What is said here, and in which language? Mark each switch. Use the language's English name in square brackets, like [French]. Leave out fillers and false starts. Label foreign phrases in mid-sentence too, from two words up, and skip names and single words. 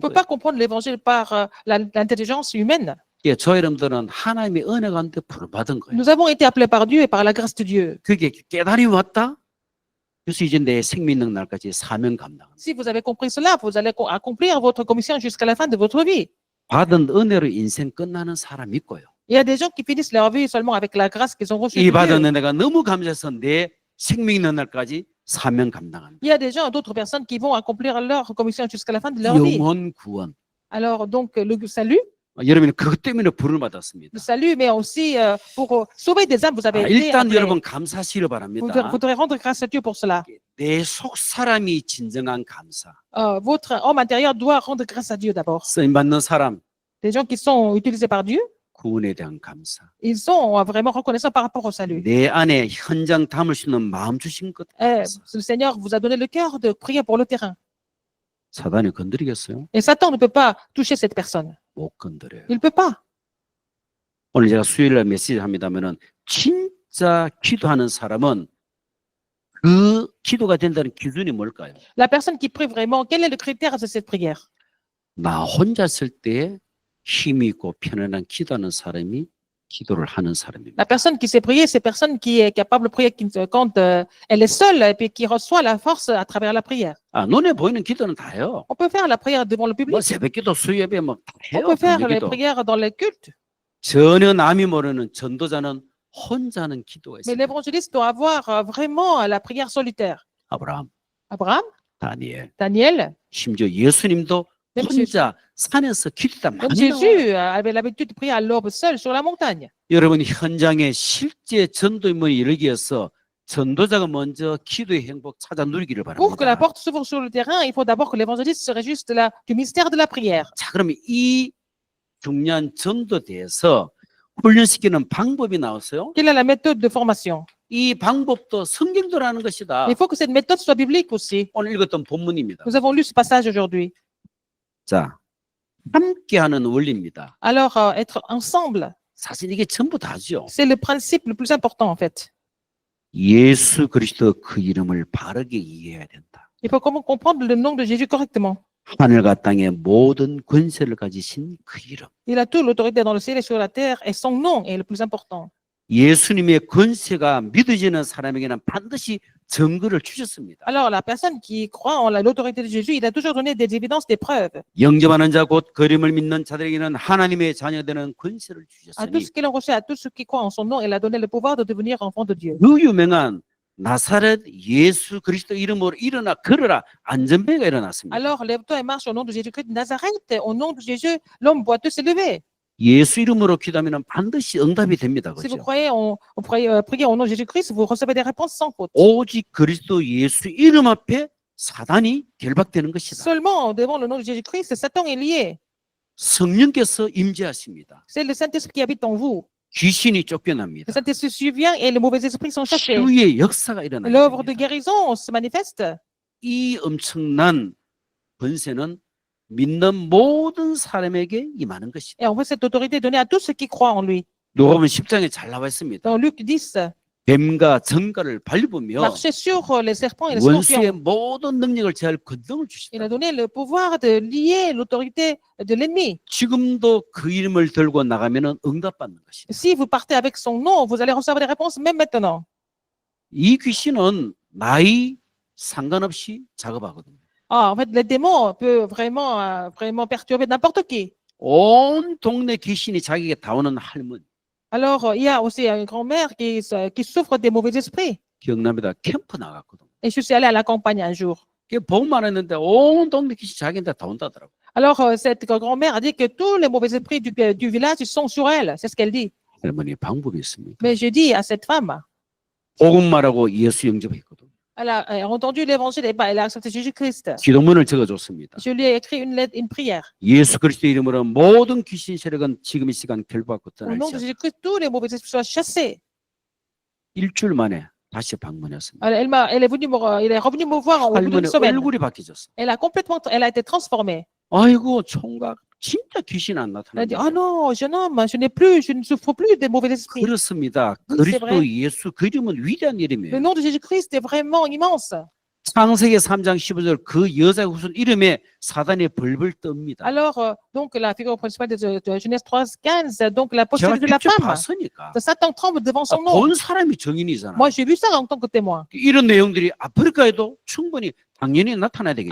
[French] On ne peut [Korean] 거예요. [French] pas comprendre l'évangile par l'intelligence humaine. [Korean] 예, 저 여러분들은 하나님의 은혜 가운데 부름받은 거예요. [French] Nous avons été appelés par Dieu et par la grâce de Dieu. [Korean] 그게 깨달음이 왔다? 그래서 이제 내 생명 있는 날까지 사명 감당한다. [French] Si vous avez compris cela, vous allez accomplir votre commission jusqu'à la fin de votre vie. [Korean] 받은 은혜로 인생 끝나는 사람이 있고요. [French] Il y a des gens qui finissent leur vie seulement avec la grâce qu'ils ont reçue [Korean] 이 [French] de [Korean] 받은 [French] Dieu. [Korean] 은혜가 너무 감사해서 내 생명 있는 날까지 사명 감당한다. [French] Il y a des gens, d'autres personnes qui vont accomplir leur commission jusqu'à la fin de leur vie. [Korean] 영혼 구원. [French] Alors donc le salut, [Korean] 여러분이 그것 때문에 부름을 받았습니다. [French] le salut, mais aussi pour sauver des âmes, vous avez été [Korean] 일단 [French] appelés. [Korean] 여러분 감사시를 바랍니다. [French] Vous devrez rendre grâce à Dieu pour cela. [Korean] 내 속 사람이 진정한 감사. [French] Votre homme intérieur doit rendre grâce à Dieu d'abord. [Korean] 쓰임 받는 사람 [French] Les gens qui sont utilisés par Dieu, [Korean] 구원에 대한 감사. [French] ils sont vraiment reconnaissants par rapport au salut. [Korean] 내 안에 현장 담을 수 있는 마음 주신 것. [French] Le Seigneur vous a donné le cœur de prier pour le terrain. [Korean] 사단이 건드리겠어요? [French] Et Satan ne peut pas toucher cette personne. [Korean] 못 건드려요. [French] Il ne peut pas. [Korean] 오늘 제가 수요일날 메시지 합니다면은 진짜 기도하는 사람은 그 기도가 된다는 기준이 뭘까요? [French] La personne qui prie vraiment, quel est le critère de cette prière? [Korean] 나 혼자 있을 때 힘이 있고 편안한 기도하는 사람이 기도를 하는 사람입니다. [French] La personne qui sait prier, c'est la personne qui est capable de prier quand elle est seule et puis qui reçoit la force à travers la prière. [Korean] 아, 눈에 보이는 기도는 다 해요. [French] On peut faire la prière devant le [Korean] 뭐 [French] public. [Korean] 새벽기도, 수요예배 뭐 다 [French] On [Korean] 해요. [French] peut faire les [Korean] 기도. [French] prières dans les cultes. [Korean] 전혀 남이 모르는 전도자는 혼자 하는 기도가 [French] Mais [Korean] 있어요. [French] l'évangéliste doit avoir vraiment la prière solitaire. [Korean] 아브라함, [French] Abraham, [Korean] 다니엘, [French] Daniel, [Korean] 심지어 예수님도 [French] même [Korean] 혼자 산에서 기도다 [French] même [Korean] 많이 나와요. [French] Jésus avait l'habitude de prier à l'aube seul sur la montagne. [Korean] 여러분 현장에 실제 전도인문이 이르기 위해서 전도자가 먼저 기도의 행복 찾아 누리기를 [French] Pour que la [Korean] 바랍니다. [French] porte s'ouvre sur le terrain, il faut d'abord que l'évangéliste se réjouisse du mystère de la prière. [Korean] 자, 그러면 이 중요한 전도대에서 훈련시키는 방법이 나왔어요. [French] Quelle est la méthode de formation? [Korean] 이 방법도 성경도라는 것이다. [French] Il faut que cette méthode soit biblique aussi. [Korean] 오늘 읽었던 본문입니다. [French] Nous avons lu ce passage aujourd'hui. [Korean] 자, 함께하는 원리입니다. [French] Alors, être ensemble, [Korean] 사실 이게 전부 다죠. [French] c'est le principe le plus important en fait. [Korean] 예수 그리스도 그 이름을 바르게 이해해야 된다. [French] Il faut comment comprendre le nom de Jésus correctement. [Korean] 하늘과 땅의 모든 권세를 가지신 그 이름. [French] Il a toute l'autorité dans le ciel et sur la terre et son nom est le plus important. [Korean] 예수님의 권세가 믿어지는 사람에게는 반드시 증거를 주셨습니다. [French] Alors, la personne qui croit en l'autorité de Jésus, il a toujours donné des évidences, des preuves. [Korean] 영접하는 자 곧 그림을 믿는 자들에게는 하나님의 자녀되는 권세를 [French] À tous [Korean] 주셨으니 [French] ceux qui l'ont reçu, à tous ceux qui croient en son nom, il a donné le pouvoir de devenir enfant de Dieu. [Korean] 그 유명한 나사렛 예수 그리스도 이름으로 일어나 걸어라 안전배가 일어났습니다. [French] Alors, lève-toi et marche au nom de Jésus-Christ de Nazareth. Au nom de Jésus, l'homme boiteux s'est levé. [Korean] 예수 이름으로 기도하면 반드시 응답이 됩니다. [French] Si vous [Korean] 그렇죠? [French] croyez priez au nom de Jésus-Christ, vous recevez des réponses sans faute. [Korean] 오직 그리스도 예수 이름 앞에 사단이 결박되는 것이다. [French] Seulement devant le nom de Jésus-Christ, Satan est lié. [Korean] 성령께서 임재하십니다. [French] C'est le Saint-Esprit qui habite en vous. [Korean] 귀신이 [French] Le [Korean] 쫓겨납니다. [French] Saint-Esprit survient et les mauvais esprits sont chassés. [Korean] 치유의 역사가 일어나게 [French] L'œuvre de [Korean] 됩니다. [French] guérison se manifeste. [Korean] 이 엄청난 권세는 믿는 모든 사람에게 임하는 것이다. [French] Et en fait, cette autorité est donnée à tous ceux qui croient en lui. [Korean] 누가복음 10장에 잘 나와 있습니다. [French] Dans Luc 10, [Korean] 뱀과 전갈을 밟으며 [French] marchez sur les serpents et les [Korean] 원수의 [French] scorpions. [Korean] 모든 능력을 제할 권능을 [French] Il a [Korean] 주시다. [French] donné le pouvoir de lier l'autorité de l'ennemi. [Korean] 지금도 그 이름을 들고 나가면 응답받는 것이다. [French] Si vous partez avec son nom, vous allez recevoir des réponses même maintenant. [Korean] 이 귀신은 나이 상관없이 작업하거든요. [French] Ah, en fait, les démons peuvent vraiment perturber n'importe qui. [Korean] 온 동네 귀신이 자기에게 다 오는 할머니. [French] Alors, il y a aussi une grand-mère qui souffre des mauvais esprits. [Korean] 기억납니다. 캠프 나갔거든. [French] Et je suis allée à la campagne un jour. 그게 복만 했는데 온 동네 귀신 자기한테 다 온다더라고. Alors, cette grand-mère a dit que tous les mauvais esprits du village ils sont sur elle. C'est ce qu'elle dit. [Korean] 할머니 방법이 있습니까? [French] Mais je dis à cette femme, [Korean] 복음말하고 예수 영접했거든. [French] elle a entendu l'évangile et elle a accepté Jésus-Christ. [Korean] 기도문을 적어줬습니다. [French] Je lui ai écrit une lettre, une prière. [Korean] 예수 그리스도 이름으로 모든 귀신 세력은 지금 이 시간 결박받고 [French] Au nom de [Korean] 떠날지어다. [French] Jésus-Christ, tous les mauvais esprits soient chassés. [Korean] 일주일 만에 다시 방문했습니다. [French] Alors, elle est revenue me voir au bout d'une [Korean] 할머니 [French] semaine. [Korean] 얼굴이 바뀌었어. [French] Elle a été transformée. [Korean] 아이고 총각 진짜 귀신 안 [French] Elle a dit, [Korean] 나타난다. [French] oh non, jeune homme, je ne souffre plus des mauvais esprits. [Korean] 그렇습니다. [French] c'est [Korean] 그리스도 [French] vrai. [Korean] 예수 그 이름은 위대한 [French] Le [Korean] 이름이에요. [French] nom de Jésus-Christ est vraiment immense. [Korean] 창세기 3장 15절 그 여자의 후손 이름에 사단이 벌벌 뜹니다. [French] Alors, donc, la figure principale de Genèse 3:15, donc la [Korean] 제가 [French] postérité de la [Korean] 직접 [French] femme. [Korean] 봤으니까. [French] Satan tremble devant son nom. [Korean] 본 사람이 증인이잖아. [French] Moi, j'ai vu ça en tant que témoin. [Korean] 이런 내용들이 아프리카에도 충분히 당연히 나타나야 되겠죠.